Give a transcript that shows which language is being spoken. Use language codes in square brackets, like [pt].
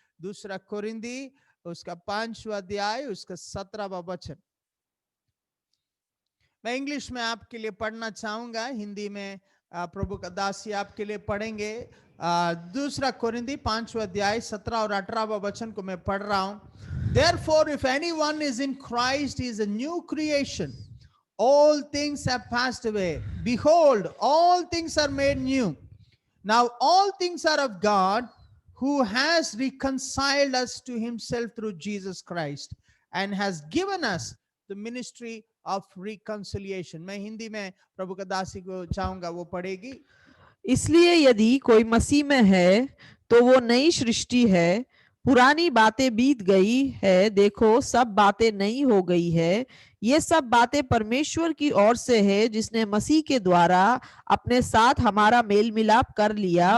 [hi] दूसरा कोरिंदी उसका 5वां अध्याय उसका 17वां वचन। मैं इंग्लिश में आपके लिए पढ़ना चाहूंगा, हिंदी में प्रभु का दासी आपके लिए पढ़ेंगे। दूसरा कोरिंदी 5वां अध्याय 17 और 18वां वचन को मैं पढ़ रहा हूं। [en] Therefore, if anyone is in Christ, he is a new creation. All things have passed away. Behold, all things are made new. Now all things are of God, who has reconciled us to himself through Jesus Christ and has given us the ministry of reconciliation. [hi] मैं हिंदी में प्रभु का दासी को चाहूंगा वो पढ़ेगी। इसलिए यदि कोई मसीह में है तो वो नई सृष्टि है, पुरानी बातें बीत गई है, देखो सब बातें नई हो गई है। ये सब बातें परमेश्वर की ओर से है, जिसने मसीह के द्वारा अपने साथ हमारा मेल मिलाप कर लिया।